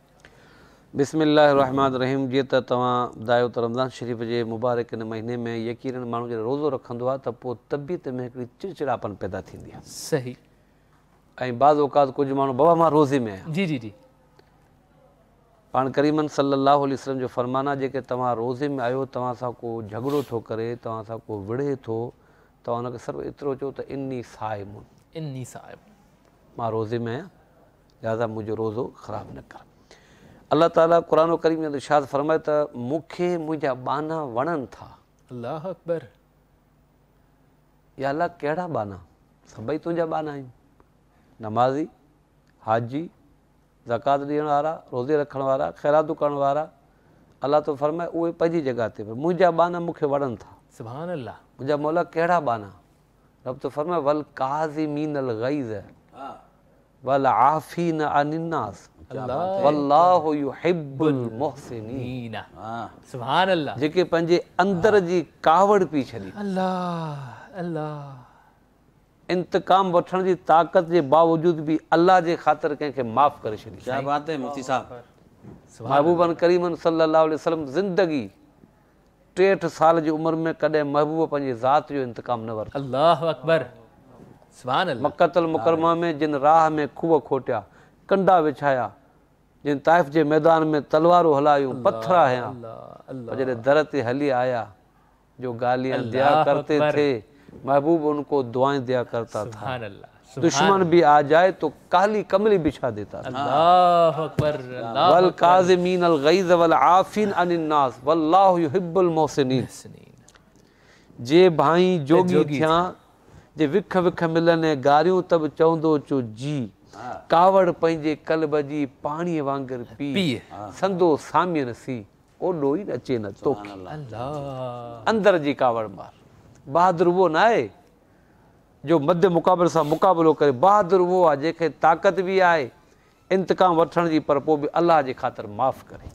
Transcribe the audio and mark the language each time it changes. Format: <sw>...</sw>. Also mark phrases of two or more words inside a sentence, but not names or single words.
<ar>بسم الله رحمن رحيم.</ar> <sd>जीअं त तव्हां ॿुधायो त रमज़ान शरीफ़ जे मुबारक इन महीने में यकीनन माण्हू जॾहिं रोज़ो रखंदो आहे त पोइ तबियत में हिकिड़ी चिड़चिड़ापन पैदा थींदी आहे। सही। ऐं बाज़ औक़ात कुझु माण्हू बाबा मां रोज़े में आहियां। जी जी जी। पाण करीमन</sd> <ar>صلى الله عليه وسلم</ar> <sd>जो फ़रमाना जेके तव्हां रोज़े में आहियो, तव्हां सां को झगड़ो थो करे, तव्हां सां को विढ़े थो, तव्हां हुनखे सिर्फ़ु एतिरो चओ त</sd> <ar>إني صائم, إني صائم,</ar> <sd>मां रोज़े में आहियां, लिहाज़ा मुंहिंजो रोज़ो ख़राबु न कर। अल्लाह ताला क़ुरान करीम में इरशाद फ़रमाए त मूंखे मुंहिंजा बाना वणनि था।</sd> <ar>الله أكبر.</ar> <sd>या अल्लाह कहिड़ा बाना? सभई तुंहिंजा बाना आहिनि। नमाज़ी, हाजी, ज़कात ॾियण वारा, रोज़े रखण वारा, ख़ैरातूं करण वारा, अल्लाह तो फ़रमाए उहे पंहिंजी जॻह ते, पर मुंहिंजा बाना मूंखे वणनि था।</sd> <ar>سبحان الله.</ar> <sd>मुंहिंजा मौला कहिड़ा बाना? रब तो फ़रमाए</sd> <ar>والكاظمين الغيظ والعافين عن الناس والله يحب المحسنين. سبحان الله.</ar> <sd>जेके पंहिंजे अंदर जी कावड़ पी छॾी,</sd> <ar>الله الله,</ar> <sd>इंतकाम वठण जी ताक़त जे बावजूद बि अल्लाह जे ख़ातिर कंहिंखे माफ़ करे छॾी।</sd> <ur>کیا بات ہے مفتی صاحب.</ur> <sd>महबूबन करीमन</sd> <ar>صلى الله عليه وسلم</ar> <sd>ज़िंदगी 63 साल जी उमिरि में कॾहिं महबूब पंहिंजे ज़ात जो इंतकाम न वरितो।</sd> <ar>الله أكبر۔ سبحان الله.</ar> <sd>मक्कतुल मुकरमा में जिन राह में खूह खोटिया, कंडा विछाया, जिन ताइफ़ जे मैदान में तलवारूं हलायूं, पत्थर हयां, जॾहिं दर ते हली आया,</sd> <ur>جو گالیاں دیا کرتے تھے محبوب ان کو دعائیں دیا کرتا تھا. دشمن بھی آ جائے تو کالی کملی بچھا دیتا تھا.</ur> <ar>الله أكبر. والكاظمين الغيظ والعافين عن الناس والله يحب المحسنين.</ar> <sd>जे भाई जोगी थिया, जे विख विख मिलनि गारियूं त बि चवंदो चो जी, कावड़ पंहिंजे कल्ब जी पाणीअ वांगुरु पी, संदो सामियन सी ओॾो ई अचे न तोखे। अंदर जी कावड़ मार। बहादुर उहो न आहे जो मध्य मुक़ाबले सां मुक़ाबिलो करे, बहादुर उहो आहे जंहिंखे ताक़त बि आहे इंतकाम वठण जी, पर पोइ बि अलाह जे ख़ातिर माफ़ करे।</sd>